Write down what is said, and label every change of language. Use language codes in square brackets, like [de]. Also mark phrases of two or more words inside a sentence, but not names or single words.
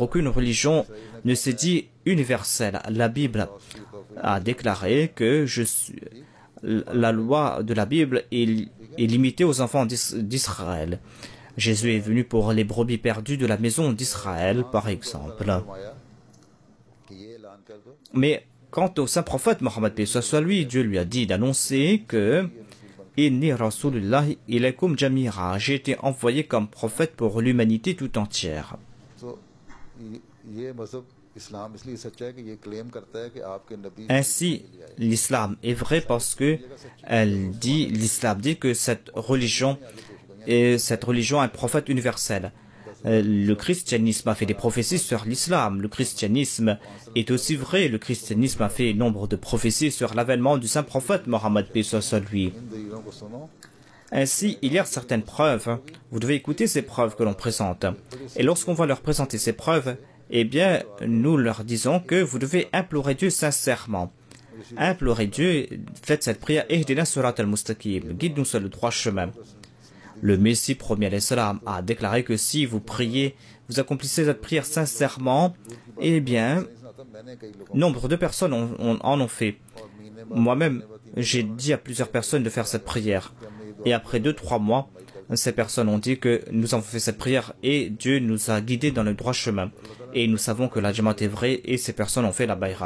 [fr] Aucune religion ne s'est dit universelle. La Bible a déclaré que la loi de la Bible est limitée aux enfants d'Israël. Jésus est venu pour les brebis perdues de la maison d'Israël, par exemple. [ur] فرمایا کہ یہ اعلان کر دو [fr] Mais quant au saint prophète Mohammed paix soit lui, Dieu lui a dit d'annoncer que [ar] إني رسول الله إليكم جميعا, [fr] j'ai été envoyé comme prophète pour l'humanité tout entière. [ur] تو یہ مذہب اسلام اس لیے سچا ہے کہ یہ کلیم کرتا ہے کہ آپ کے نبی [fr] Ainsi, l'islam est vrai parce que l'islam dit que cette religion a un prophète universel. Le christianisme a fait des prophéties sur l'islam. Le christianisme est aussi vrai. Le christianisme a fait nombre de prophéties sur l'avènement du saint prophète Mohammed paix soit lui. [ur] ان دلیلوں کو سنو [fr] Ainsi, il y a certaines preuves. Vous devez écouter ces preuves que l'on présente. Et lorsqu'on va leur présenter ces preuves, eh bien, nous leur disons que vous devez implorer Dieu sincèrement. Implorez Dieu, faites cette prière, [ar] اهدنا الصراط المستقيم, [fr] guide-nous sur le droit chemin. Le Messie premier [ar] عليه السلام [fr] a déclaré que si vous priez, vous accomplissez cette prière sincèrement, eh bien, [ur] میں نے کئی لوگوں [fr] nombre de personnes en ont fait. Moi-même, j'ai dit à plusieurs personnes de faire cette prière. Et après 2-3 mois, ces personnes ont dit que nous avons fait cette prière et Dieu nous a guidés dans le droit chemin. Et nous savons que la Jamaat est vraie et ces personnes ont fait la Bayra.